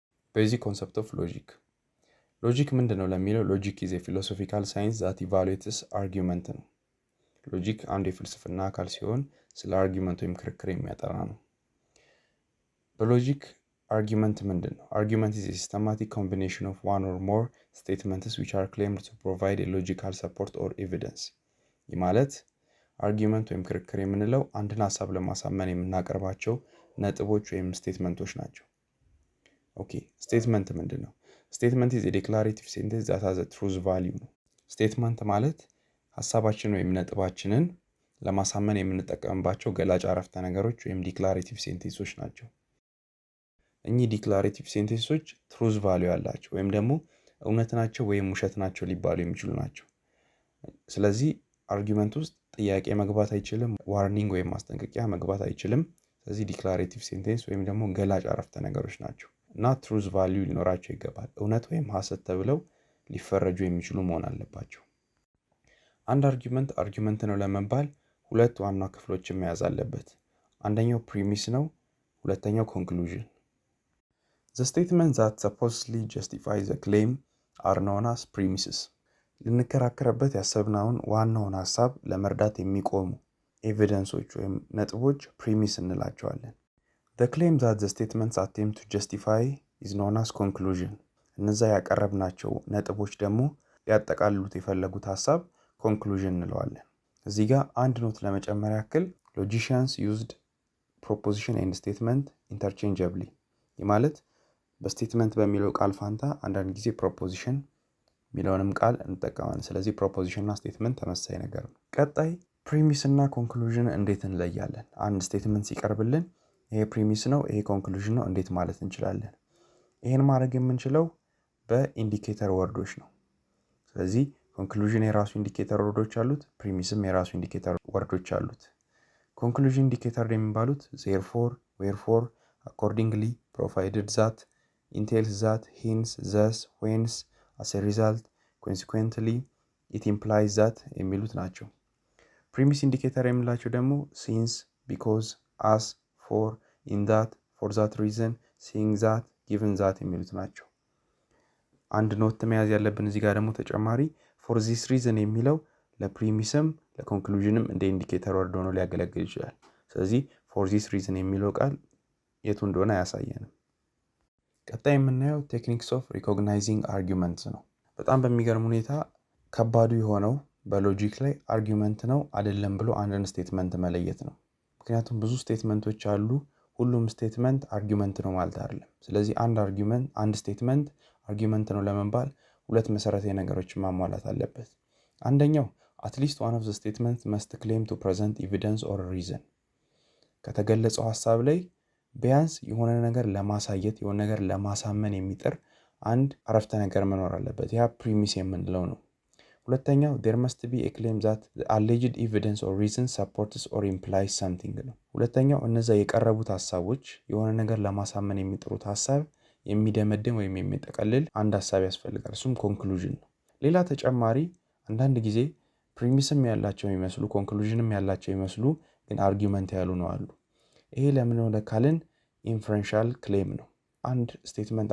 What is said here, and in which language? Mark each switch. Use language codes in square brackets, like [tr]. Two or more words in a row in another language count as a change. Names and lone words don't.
[en] Basic concept of logic. [am] ሎጂክ ምንድነው ለሚለው ሎጂክ [en] is a philosophical science that evaluates argument [am] ነው። ሎጂክ አንድ የፍልስፍና አካል ሲሆን ስለ አርጊመንት ወይም ክርክር የሚያጠና ነው። በሎጂክ argument ምንድነው? [en] Argument is a systematic combination of one or more statements which are claimed to provide a logical support or evidence. [am] ይህ ማለት አርጊመንት ወይም ክርክር የምንለው አንድን ሐሳብ ለማሳመን የምናቀርባቸው ነጥቦች ወይም ስቴትመንቶች ናቸው። ኦኬ ስቴትመንት ምንድነው? [en] Statement is a declarative sentence that has a truth value [am] ነው። ስቴትመንት ማለት ሐሳባችን ወይም ነጥባችንን ለማሳመን የምንጠቀምባቸው ገላጭ አረፍተ ነገሮች ወይም [en] declarative sentences [am] ናቸው። እኚህ [en] declarative sentences truth value [am] ያላቸው ወይም ደግሞ እውነት ናቸው ወይም ውሸት ናቸው ሊባሉ የሚችሉ ናቸው። ስለዚህ አርጊመንት ውስጥ ጥያቄ መግባት አይችልም፣ ዋርኒንግ ወይም ማስጠንቀቂያ መግባት አይችልም። ስለዚህ [en] declarative sentence [am] ወይም ደግሞ ገላጭ አረፍተ ነገሮች ናቸው እና [en] truth value [am] ሊኖራቸው ይገባል። እውነት ወይም ሐሰት ተብለው ሊፈረጁ የሚችሉ መሆን አለባቸው። አንድ አርጊመንት ነው ለመባል ሁለት ዋና ክፍሎችን መያዝ አለበት። አንደኛው ፕሪሚስ ነው፣ ሁለተኛው ኮንክሉዥን። [en] The statements that supposedly justify the claim are known as premises. [am] ልንከራከርበት ያሰብነውን ዋናውን ሐሳብ ለመርዳት የሚቆሙ ኤቪደንሶች ወይም ነጥቦች ፕሪሚስ እንላቸዋለን። [en] The claim that the statements attempt to justify is known as conclusion. [am] እነዛ ያቀረብናቸው ነጥቦች ደግሞ ሊያጠቃልሉት የፈለጉት ሐሳብ conclusion እንለዋለን። እዚህ ጋር አንድ ኖት ለመጨመር ያክል [en] logicians used proposition and statement interchangeably. [am] ይህ ማለት በስቴትመንት በሚለው ቃል ፋንታ አንዳንድ ጊዜ proposition ሚለውንም ቃል እንጠቀማለን። ስለዚህ proposition እና statement ተመሳሳይ ነገር ነው። ቀጣይ ፕሪሚስ እና ኮንክሉዥን እንዴት እንለያለን? አንድ ስቴትመንት ሲቀርብልን ይሄ ፕሪሚስ ነው፣ ይሄ ኮንክሉዥን ነው እንዴት ማለት እንችላለን? ይሄን ማድረግ የምንችለው በኢንዲኬተር ወርዶች ነው። ስለዚህ ኮንክሉዥን የራሱ [en] indicator words [am] አሉት፣ ፕሪሚስም የራሱ ኢንዲኬተር ወርዶች አሉት። ኮንክሉዥን ኢንዲኬተር የሚባሉት [en] therefore, wherefore, accordingly, provided that, entails that, hence, thus, whence, as a result, consequently, it implies that [am] የሚሉት ናቸው። ፕሪሚስ ኢንዲኬተር የምላቸው ደግሞ [en] since, because, as, for, in that, for that reason, seeing that, given that [am] የሚሉት ናቸው። አንድ ኖት መያዝ ያለብን እዚህ ጋር ደግሞ ተጨማሪ [en] for this reason [am] የሚለው ለፕሪሚስም ለኮንክሉዥንም እንደ ኢንዲኬተር ወርድ ሆኖ ሊያገለግል ይችላል። ስለዚህ [en] for this reason [am] የሚለው ቃል የቱ እንደሆነ አያሳየንም። ቀጣይ የምናየው [en] techniques of recognizing arguments [am] ነው። በጣም በሚገርም ሁኔታ ከባዱ የሆነው በሎጂክ ላይ አርጊመንት ነው አይደለም ብሎ አንድን ስቴትመንት መለየት ነው። ምክንያቱም ብዙ ስቴትመንቶች አሉ፣ ሁሉም ስቴትመንት አርጊመንት ነው ማለት አይደለም። ስለዚህ አንድ ስቴትመንት አርጊመንት ነው ለመባል ሁለት መሰረታዊ ነገሮችን ማሟላት አለበት። አንደኛው [en] at least one of the statements must claim to present evidence or reason. [am] ከተገለጸው ሐሳብ ላይ ቢያንስ የሆነ ነገር ለማሳየት የሆነ ነገር ለማሳመን የሚጥር አንድ አረፍተ ነገር መኖር አለበት። ያ ፕሪሚስ የምንለው ነው። ሁለተኛው [en] there must be a claim that the alleged evidence or reason supports or implies something [am] ነው። ሁለተኛው እነዛ የቀረቡት ሐሳቦች የሆነ ነገር ለማሳመን የሚጥሩት ሐሳብ የሚደመድም ወይም የሚጠቀልል አንድ ሐሳብ ያስፈልጋል። እሱም ኮንክሉዥን ነው። ሌላ ተጨማሪ አንዳንድ ጊዜ ፕሪሚስም ያላቸው የሚመስሉ ኮንክሉዥንም ያላቸው የሚመስሉ ግን አርጊመንት ያሉ ነው አሉ። ይሄ ለምን ነው ካልን [en] inferential claim [am] ነው። አንድ ስቴትመንት